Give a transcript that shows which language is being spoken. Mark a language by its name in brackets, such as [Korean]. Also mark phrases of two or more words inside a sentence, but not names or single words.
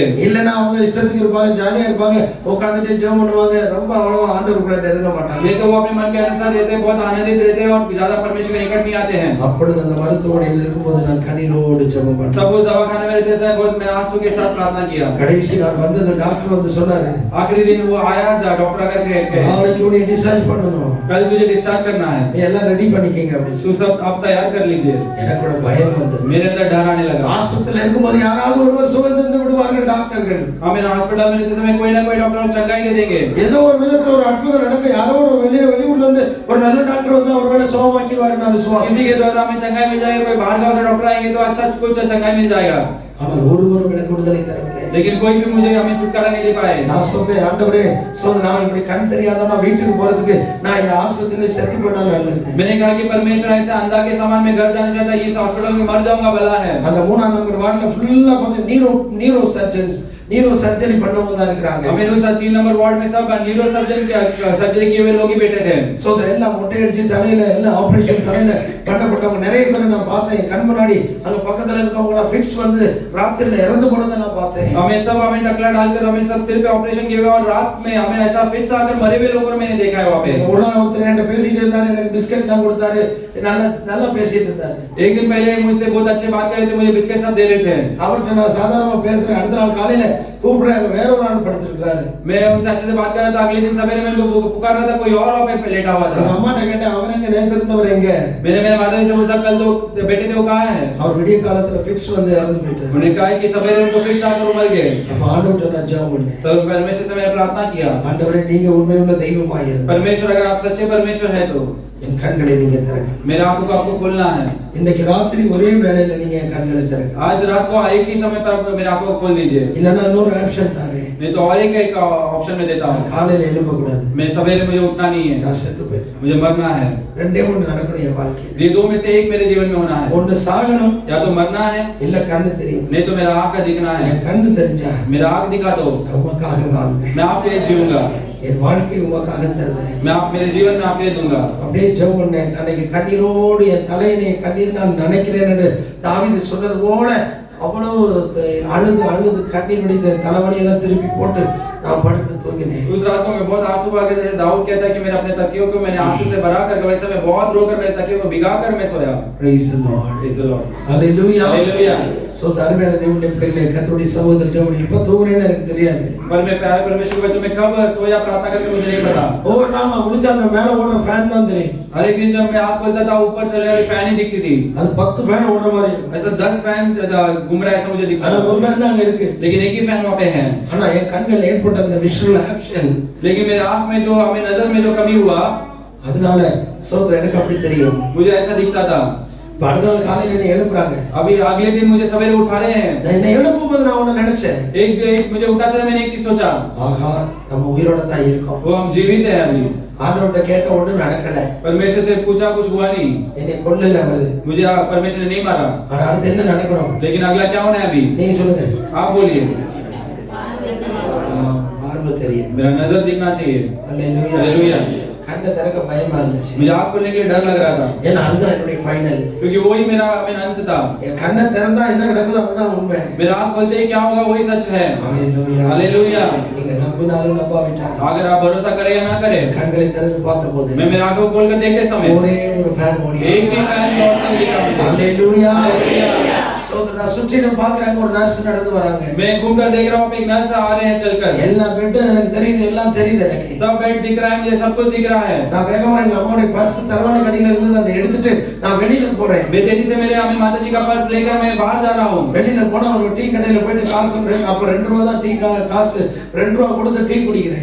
[Tamil] இல்லனா அவங்க இஷ்டத்துக்கு இருப்பாங்க, ஜாலியா இருப்பாங்க, உட்கார்ந்துட்டு ஜெபம் பண்ணுவாங்க, ரொம்ப அவ்வளவு ஆண்டவருக்குள்ள நெருங்க மாட்டாங்க. [Hindi] ये तो वो अपने मन के अनुसार रहते हैं, बहुत आनंदित रहते हैं और ज्यादा परमेश्वर के निकट नहीं आते हैं। [Tamil] அப்பொழுது அந்த மருத்துவமனையில் இருக்கும்போது நான் கண்ணீரோடு ஜெபம் பண்ணேன். [Hindi] तब उस दवाखाने में रहते समय बहुत मैं आंसू के साथ प्रार्थना किया। [Tamil] கடைசி நாள் வந்தது டாக்டர் வந்து சொன்னாரு, [Hindi] आखिरी दिन वो आया डॉक्टर आकर के [Tamil] நாளைக்கு உன்னை டிஸ்சார்ஜ் பண்ணனும், [Hindi] कल तुझे डिस्चार्ज करना है, [Tamil] நீ எல்லாம் ரெடி பண்ணிக்கங்க அப்படின்னு [Hindi] तू सब आप तैयार कर लीजिए। [Tamil] எனக்கு கூட பயம் வந்தது. [Hindi] मेरे अंदर डर आने लगा। [Tamil] ஆஸ்பத்திரியில இருக்கும்போது யாராவது ஒருவர் சுகந்திருந்து விடுவார்கள் டாக்டர்கள். [Hindi] हमें हॉस्पिटल में रहते समय कोई ना कोई डॉक्टर चंगाई दे देंगे। [Tamil] ஏதோ ஒரு விதத்துல ஒரு அற்புதம் நடக்கும், யாரோ ஒரு வெளியூர்ல இருந்து ஒரு நல்ல டாக்டர் வந்து அவரோட சுகமாக்கிடுவாரு நான் விசுவாசம். [Hindi] किसी के द्वारा हमें चंगाई मिल जाएगी, कोई बाहर गांव से डॉक्टर आएंगे तो अच्छा कुछ चंगाई मिल जाएगा। [Tamil] ஆனால் ஒருவரும் எனக்கு விடுதலை தரவில்லை. [Hindi] लेकिन कोई भी मुझे हमें छुटकारा नहीं दे पाए। [Tamil] நான் சொன்னேன், ஆண்டவரே சோதரன் நான் இப்படி கண் தெரியாதவனா வீட்டுக்கு போறதுக்கு நான் இந்த ஆஸ்பத்திரியில செத்து போனாலும் நல்லது. [Hindi] मैंने कहा कि परमेश्वर ऐसे अंधा के समान मैं घर जाना चाहता, इस हॉस्पिटल में मर जाऊंगा भला है। [Tamil] அந்த 3ஆம் நம்பர் வார்டுல ஃபுல்லா பார்த்து [English] neuro surgery [Tamil] பண்ணவங்க தான் இருக்காங்க. [Hindi] हमें 3 नंबर वार्ड में सब [English] neuro surgeon surgery [Hindi] किए हुए लोग ही बैठे थे। [Tamil] சோதரன் எல்லாம் மொட்டை அடிச்சு தலையில எல்லாம் ஆபரேஷன் தலையில பண்ணப்பட்டவங்க நிறைய பேர் நான் பார்த்தேன். கண் முன்னாடி அங்க பக்கத்துல இருக்கவங்க ஃபிட்ஸ் வந்து ராத்திரில இறந்து போனதை நான் பார்த்தேன். [Hindi] हमें टकला डालकर हमें सब सिर पे ऑपरेशन किए हुए और रात में हमें ऐसा फिट्स आकर मरे हुए लोगों को मैंने देखा है वहां पे। [Tamil] ஒரு நாள் ஒருத்தர் என்கிட்ட பேசிட்டு இருந்தாரு, எனக்கு பிஸ்கட் தான் கொடுத்தாரு, நல்லா பேசிட்டு இருந்தாரு. [Hindi] एक दिन पहले मुझसे बहुत अच्छे बात कर रहे थे, मुझे बिस्किट सब दे रहे थे। [Tamil] அவர்கிட்ட நான் சாதாரணமா பேசுறேன், அடுத்த நாள் காலையில கூப்பிடுறேன், வேற ஒரு ஆள் படுத்திருக்காரு. [Hindi] मैं उनसे अच्छे से बात कर रहा था, अगले दिन सवेरे मैं उनको पुकार रहा था, कोई और वहां पे लेटा हुआ था। [Tamil] அம்மாட்ட கேட்டேன், அவன் எங்க நேத்து இருந்தவர் எங்க? [Hindi] मैंने मेरे माता से पूछा कल जो बेटे थे वो कहाँ है? [Tamil] அவர் விடிய காலத்துல ஃபிட்ஸ் வந்து இறந்து போயிட்டாரு. [Hindi] उन्होंने कहा कि सवेरे उनको फिट्स आकर मर गए। [Tamil] அப்ப ஆண்டவர்ட்ட நான் ஜெபம் பண்ணேன், [Hindi] तो परमेश्वर से मैंने प्रार्थना किया, [Tamil] ஆண்டவரே நீங்க உண்மையுள்ள தெய்வமாய் இருங்க, [Hindi] परमेश्वर अगर आप सच्चे परमेश्वर है तो [Tamil] என் கண்களை நீங்க திறங்க. [Hindi] मेरे आंखों को आपको खोलना है। [Tamil] இன்னைக்கு ராத்திரி ஒரே வேளையில நீங்க என் கண்களை திறங்க. [Hindi] आज रात को एक ही समय पर आप मेरे आंखों को खोल दीजिए, [Tamil] இல்லன்னா இன்னொரு ஆப்ஷன் தாரேன், [Hindi] नहीं तो और एक ऑप्शन में देता हूँ। [Tamil] காலையில எழும்ப கூடாது, [Hindi] मैं सवेरे मुझे उठना नहीं है, [Tamil] நான் செத்து போயிடுறேன். [Hindi] मुझे मरना है। [Tamil] ரெண்டே ஒண்ணு நடக்கணும் என் வாழ்க்கையில, [Hindi] ये दो में से एक मेरे जीवन में होना है, [Tamil] ஒண்ணு சாகணும், [Hindi] या तो मरना है [Tamil] இல்ல கண்ணு தெரியும். [Hindi] नहीं तो मेरा आंख का दिखना है। [Tamil] என் கண்ணு தெரிஞ்சா [Hindi] मेरा आंख दिखा दो, [Tamil] நான் உமக்காக வாழ்வேன், [Hindi] मैं आपके लिए जीऊंगा, [Tamil] என் வாழ்க்கை உமக்காக தருவேன். [Hindi] मैं आप मेरे जीवन में आपके लिए दूंगा। [Tamil] அப்படியே ஜெபம் பண்ணேன். அன்னைக்கு கண்ணீரோடு என் தலையினை கண்ணீர் நான் நினைக்கிறேன் என்று தாவீது சொன்னது போல அவ்வளவு அழுது கண்ணீர் வடிந்த தலைவலியெல்லாம் திருப்பி போட்டு நான் படுத்து தூங்கினேன். [Hindi] उस रात को मैं बहुत आंसू बहा के दाऊद कहता है कि मैंने अपने तकियों को मैंने आंसू से भरा कर वैसे मैं बहुत रोकर मेरे तकियों को भिगा कर मैं सोया। [English] Praise the Lord. Praise the Lord. Hallelujah. Hallelujah. [Tamil] சோ தர்மேன தேவனுடைய பிள்ளைகளே, கர்த்தருடைய சமூகத்தில் ஜெபம் எப்ப தூங்குறேன்னு எனக்கு தெரியாது. [Hindi] पर मैं प्यारे परमेश्वर के बच्चों में कब सोया प्रार्थना करके मुझे नहीं पता। [Tamil] ஒவ்வொரு நாள் நான் முடிச்சா அந்த மேல ஓடுற ஃபேன் தான் தெரியும். [Hindi] हर एक दिन जब मैं आँख खोलता था ऊपर चलने वाली फैन ही दिखती थी, [Tamil] அது 10 ஃபேன் ஓடுற மாதிரி இருக்கும். [Hindi] ऐसा 10 फैन घूम रहा है ऐसा मुझे दिखता [Tamil] ஆனா [Hindi] था, [Tamil] ஒரு ஃபேன் தான் அங்க இருக்கு. [Hindi] लेकिन एक ही फैन वहाँ पे है। [Tamil] ஆனா என் கண்ணில் ஏற்பட்ட அந்த [English] visual option, [Hindi] लेकिन मेरे आँख में जो हमें नजर में जो कमी हुआ, [Tamil] அதனால சோதரன் எனக்கு அப்படி தெரியும். [Hindi] मुझे ऐसा दिखता था। [Tamil] அடுத்த நாள் காலையில என்னை எழுப்புறாங்க. [Hindi] अभी अगले दिन मुझे सवेरे उठा रहे हैं, [Tamil] நான் என்னை எழுப்பும்போது நான் ஒண்ணு நினைச்சேன், [Hindi] एक मुझे उठाते थे मैंने एक चीज सोचा, [Tamil] ஆஹா நம்ம உயிரோட தான் இருக்கோம். [Hindi] वो हम जीवित है अभी। [Tamil] ஆண்டவர்ட்ட கேட்ட ஒண்ணும் நடக்கல, [Hindi] परमेश्वर से पूछा कुछ हुआ नहीं, [Tamil] என்னை கொல்லல அவரு, [Hindi] मुझे परमेश्वर ने नहीं मारा, [Tamil] ஆனா அடுத்து என்ன நடக்கணும் [Hindi] लेकिन अगला क्या होना है अभी [Tamil] நீங்க சொல்லுங்க. [Hindi] आप बोलिए। [Tamil] பார்வை தெரியும். [Hindi] मेरा नजर दिखना चाहिए। [Tamil] அல்லேலூயா. [Hindi] हालेलुया। [Tamil] கண்ணை திறக்க பயமா இருந்துச்சு. [Hindi] मुझे आँख खोलने के लिए डर लग रहा था [Tamil] ஏன்னா அதுதான் என்னுடைய ஃபைனல். [Hindi] क्योंकि वही मेरा अंत था। [Tamil] என் கண்ணை திறந்தா என்ன நடக்குதோ அதுதான் உண்மை. [Hindi] मेरा आँख खोलते ही क्या होगा वही सच है। [Tamil] ஹalleluya. [Hindi] हालेलुया। [Tamil] நீங்க நம்பினாலும் நம்பாவிட்டாலும் [Hindi] अगर आप भरोसा करें या ना करें, [Tamil] கண்களை திறந்து பார்த்தபோது [Hindi] मैं मेरी आंखों को खोलकर देखते समय [Tamil] ஒரே ஒரு ஃபேன் ஓடி [Hindi] एक भी फैन लौटकर दिखा मुझे। [Tamil] ஹalleluya. சோதரா சுற்றிலும் பார்க்கறாங்க, ஒரு நர்ஸ் நடந்து வராங்க. [Hindi] मैं घूमकर देख रहा हूँ एक नर्स आ रहे हैं चलकर। [Tamil] எல்லா பெட்டும் எனக்கு தெரியுது, எல்லாம் தெரியுது எனக்கு. [Hindi] सब बेड दिख रहा है, मुझे सब कुछ दिख रहा है। [Tamil] நான் வேகமா எங்க அம்மாவுடைய பர்ஸ் தலைவாணி கடியில இருந்து அதை எடுத்துட்டு நான் வெளியில போறேன். [Hindi] मैं तेजी से मेरे अम्मी माता जी का पर्स लेकर मैं बाहर जा रहा हूँ। [Tamil] வெளியில போனா ஒரு டீ கடையில போயிட்டு காசு அப்ப 2 ரூபாய் தான் டீ காசு 2 ரூபாய் கொடுத்து டீ குடிக்கிறேன்.